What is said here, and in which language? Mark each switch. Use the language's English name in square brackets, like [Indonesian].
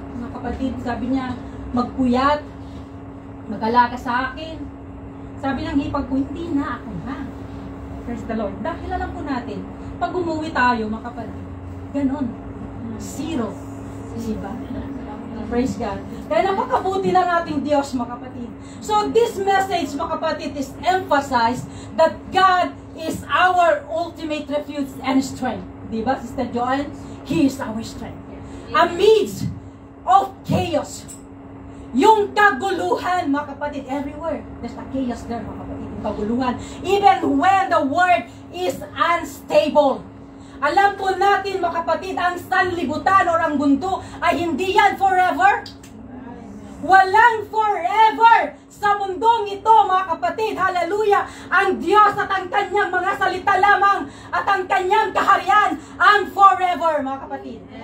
[Filipino] Mga kapatid, sabi niya, magpuyat, mag-ala ka sa akin. Sabi ng hipag ko, hindi na ako na. [English] Praise the Lord. [Filipino] Dahil alam po natin, pag umuwi tayo, mga kapatid, ganon. Zero. Diba? [English] Praise God. [Filipino] Kaya napakabuti ng ating Diyos, mga kapatid. [English] So this message, [Filipino] mga kapatid, [English] is emphasized that God is our ultimate refuge and strength. Diba, Sister Joanne? He is our strength. Amidst of chaos, [Filipino] Yung kaguluhan, mga kapatid, everywhere. [English] There's a chaos there, [Filipino] mga kapatid, yung kaguluhan. [English] Even when the world is unstable. [Filipino] Alam po natin, mga kapatid, ang sanlibutan o ang mundo ay hindi yan forever. Walang forever sa mundong ito, mga kapatid. Hallelujah! Ang Diyos at ang kanyang mga salita lamang at ang kanyang kaharian ang forever, mga kapatid.